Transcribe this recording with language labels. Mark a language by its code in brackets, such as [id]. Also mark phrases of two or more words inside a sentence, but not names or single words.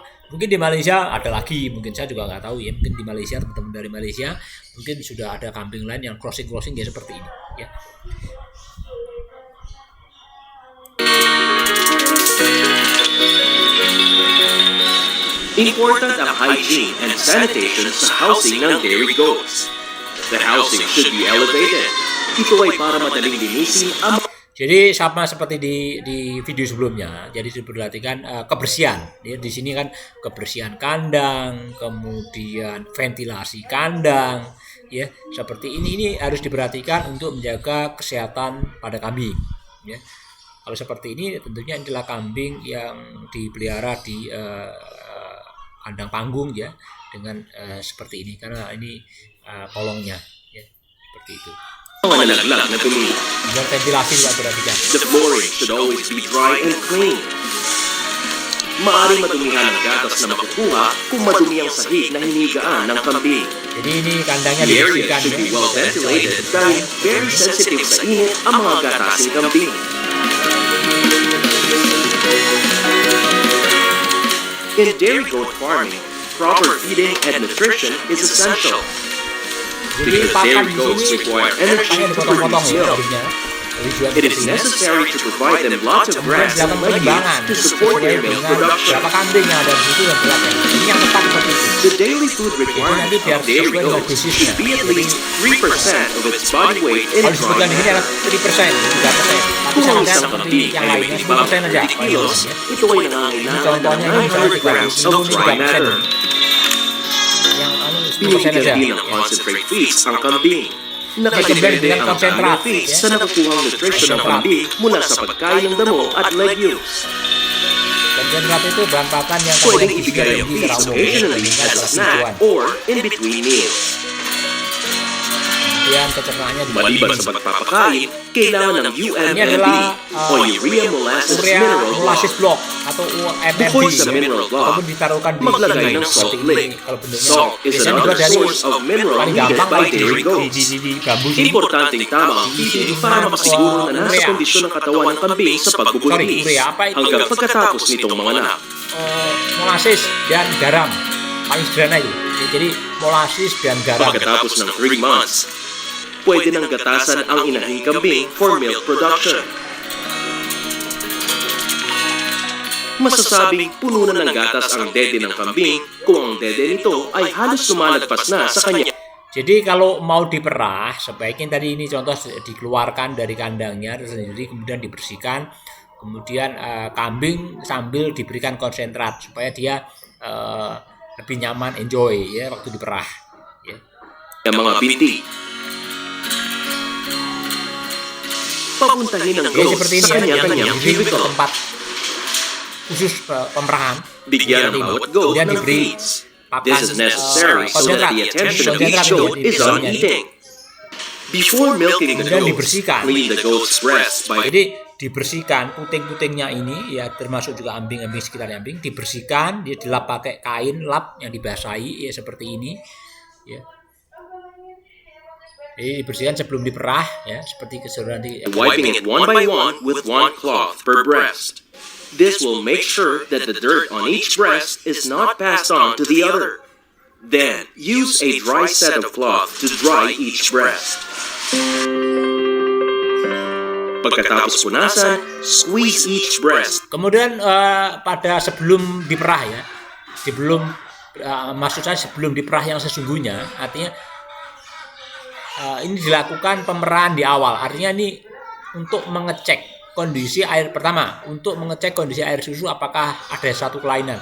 [id] Mungkin di Malaysia ada lagi, mungkin saya juga nggak tahu ya, mungkin di Malaysia teman-teman dari Malaysia mungkin sudah ada kambing lain yang crossing ya seperti ini ya. [tl] Important ang [en] hygiene and sanitation [tl] sa housing ng [en] dairy goats. The housing should be elevated. [tl] Ito ay para madaling linisin ang [id] Jadi sama seperti di video sebelumnya. Jadi diperhatikan kebersihan. Ya, di sini kan kebersihan kandang, kemudian ventilasi kandang, ya seperti ini harus diperhatikan untuk menjaga kesehatan pada kambing. Ya. Kalau seperti ini tentunya adalah kambing yang dipelihara di kandang panggung ya, dengan seperti ini karena ini kolongnya ya seperti itu. [tl] nalaglag na dumi. [id] Dan ventilasi juga perhatikan. [en] The flooring should always be dry and clean. [tl] Maaring madumihan ang gatas na makukuha kung madumi ang sahig na hinigaan ng kambing. [id] Jadi ini kandangnya [en] The area [id] dibersihkan [en] should [id] ya. [en] be well ventilated [tl] dahil [en] very sensitive [tl] sa init ang mga gatasing kambing. [en] In dairy goat farming, proper feeding and nutrition is essential. [id] Jadi [en] Because [id] pakan [en] dairy [id] di [en] goats [id] sini [en] require energy [id] pakannya [en] to [id] dipotong-potong [en] produce [id] ya [en] milk. [id] habisnya. Jadi jual [en] It is [id] seperti ini. [en] necessary to provide them lots of [id] Kemudian [en] grass [id] dilakukan [en] and legumes [id] penimbangan [en] to support [id] sesuai [en] their milk [id] dengan [en] production. [id] berapa kambing yang ada di situ dan berapa. Ini yang tepat seperti itu. [en] The daily food [id] Jadi [en] requirement [id] nanti biar [en] of dairy [id] sesuai dengan [en] goats [id] dosisnya. [en] should be at least 3% of its body weight in [id] Kalau [en] dry [id] disebutkan di sini [en] matter. [id] adalah 3%, 3%. Tapi [tl] Kung ang [id] sangat [tl] isang [id] seperti [tl] kambing [id] yang [tl] ay [id] lainnya, [tl] may [id] 10% aja. [tl] 30 kilos, [id] Ya. [tl] ito ay [id] Ini [tl] nangangailangan ng [id] contohnya ini misalnya [en] 900 grams of [id] ini [en] dry [id] 3%. [en] matter. [id] Yang 10% [tl] Binibigyan [id] aja. [tl] din ng [en] concentrate feeds [tl] ang kambing. Nakadepende [id] dengan [tl] ang [id] konsentrat, [en] amino feeds [id] ya. [tl] sa nakukuhang nutrition ng kambing mula sa pagkain ng damo at legumes. [id] Konsentrat itu bahan pakan yang [tl] Pwedeng [id] kemudian [tl] ibigay ang [id] tinggi [tl] feeds [id] secara umum [en] occasionally [id] dibandingkan [en] as a [id] secara [en] snack [id] tujuan. [en] or in between meals. [id] Kemudian pencernaan di [tl] Maliban sa pagpapakain, kailangan ng [id] Ini [tl] UMMB [id] adalah [en] o Urea Molasses [id] urea [en] Mineral [id] molasses [en] Block. [id] block atau UMMB [tl] Bukod sa mineral block, [id] ataupun ditaruhkan di [tl] maglagay [id] sini [tl] ng salt [id] seperti ini. [en] lick. [id] Kalau bentuknya [en] Salt is [id] biasanya [en] another [id] dibuat dari [en] source of mineral [id] paling [en] needed [id] gampang [en] by [id] kalau [en] dairy goats. [id] di bambu sini. [tl] Importanteng tama ang feeding para makasiguro na nasa kondisyon ng katawan ng kambing sa pagbubuntis [en] Sorry, [id] urea. Apa itu? [tl] hanggang pagkatapos nitong manganak. [id] Molasses dan garam paling sederhana itu. Jadi molasses dan garam. [tl] Pagkatapos ng 3 months, pwede nang gatasan ang inahing kambing [en] for milk production. [tl] Masasabing puno na ng gatas ang dede ng kambing kung ang dede nito ay halos lumalagpas na sa kanya. [id] Jadi kalau mau diperah, sebaiknya tadi ini contoh dikeluarkan dari kandangnya sendiri, kemudian dibersihkan, kemudian kambing sambil diberikan konsentrat supaya dia lebih nyaman, enjoy ya waktu diperah. Ya. [tl] Ang mga binti. Papuntahin ang [id] Jadi [tl] goat [id] seperti [tl] sa [id] ini ya, [tl] kanya-kanyang [id] jadi [tl] cubicle. [id] tempat khusus pemerahan. [tl] Bigyan ang [id] Seperti ini. [tl] bawat goat [id] Kemudian [tl] ng [id] diberi [tl] feeds. [id] pakan [en] This is necessary so that the attention of each goat is on eating. Before milking the [id] Kemudian [en] goat, [id] dibersihkan. [en] clean the goat's breast by [id] Jadi dibersihkan puting-putingnya ini ya, termasuk juga ambing-ambing sekitar ambing, dibersihkan, dia dilap pakai kain lap yang dibasahi ya seperti ini ya. Jadi dibersihkan sebelum diperah ya, seperti keseluruhan nanti. [en] wiping it one by one with one cloth per breast. This will make sure that the dirt on each breast is not passed on to the other. Then, use a dry set of cloth to dry each breast. [tl] Pagkatapos punasan, [en] squeeze each breast. [id] Kemudian pada sebelum diperah ya, maksud saya sebelum diperah yang sesungguhnya, artinya ini dilakukan pemerahan di awal. Artinya ini untuk mengecek kondisi air pertama, untuk mengecek kondisi air susu apakah ada satu kelainan.